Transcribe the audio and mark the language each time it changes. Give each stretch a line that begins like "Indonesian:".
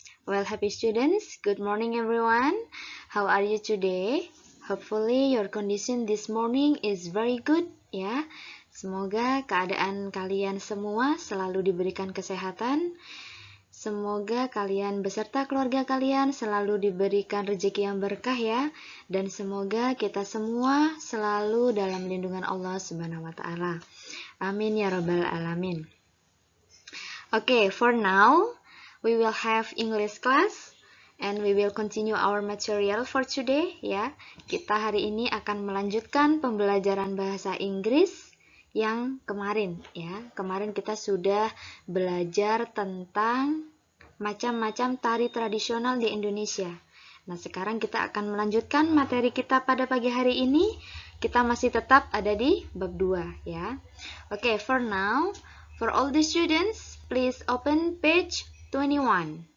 English: Well, happy students, good morning everyone. How are you today? Hopefully your condition this morning is very good ya.
Indonesian: Semoga keadaan kalian semua selalu diberikan kesehatan. Semoga kalian beserta keluarga kalian selalu diberikan rezeki yang berkah ya. Dan semoga kita semua selalu dalam lindungan Allah Subhanahu wa taala. Amin ya rabbal alamin.
English: Okay, for now, we will have English class and we will continue our material for today ya.
Indonesian: Kita hari ini akan melanjutkan pembelajaran bahasa Inggris yang kemarin ya. Kemarin kita sudah belajar tentang macam-macam tari tradisional di Indonesia. Nah, sekarang kita akan melanjutkan materi kita pada pagi hari ini. Kita masih tetap ada di bab 2 ya.
English: Okay, for now, for all the students, please open page 21.